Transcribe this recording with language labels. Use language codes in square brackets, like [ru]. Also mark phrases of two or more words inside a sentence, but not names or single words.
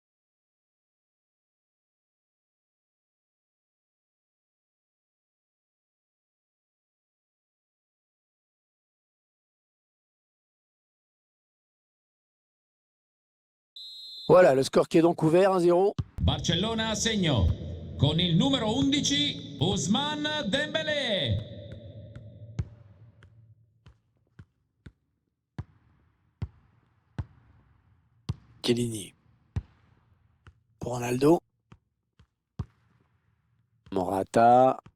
[fr] Voilà, le score qui est donc ouvert, 1-0. [it] Barcellona a segno. Con il numero 11, Ousmane Dembélé. Chiellini. [fr] Pour Ronaldo. Morata.